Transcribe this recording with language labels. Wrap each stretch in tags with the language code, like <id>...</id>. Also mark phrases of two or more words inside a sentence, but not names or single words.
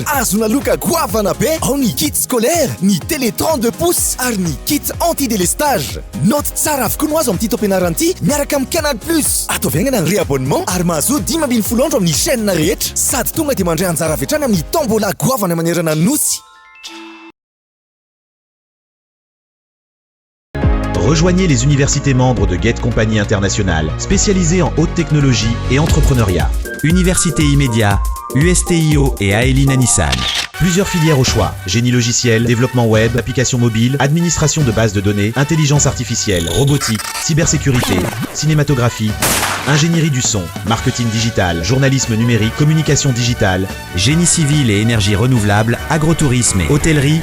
<mg>Azona loka goavana be ao ny</mg> <fr>kit scolaire,</fr> <mg>ny</mg> <fr>télé 32 pouces</fr> <mg>ary ny</mg> <fr>kit anti-délestage.</fr> <mg>Note tsara avokoa no azo amin'ity taom-pianaran'ity miaraka amin'ny Canal Plus. Ataoviaingana ny réabonnement ary mahazo 10 andro amin'ny chaîne rehetra sady tonga dia mandray anjara avy hatrany amin'ny tombola goavana manerana nosy.</mg> <fr>Rejoignez les universités membres de Get Compagnie Internationale, spécialisées en haute technologie et entrepreneuriat. Université Immédiat, USTIO et Aeline Nissan. Plusieurs filières au choix: génie logiciel, développement web, applications mobiles, administration de bases de données, intelligence artificielle, robotique, cybersécurité, cinématographie, ingénierie du son, marketing digital, journalisme numérique, communication digitale, génie civil et énergie renouvelable, agrotourisme et hôtellerie.</fr>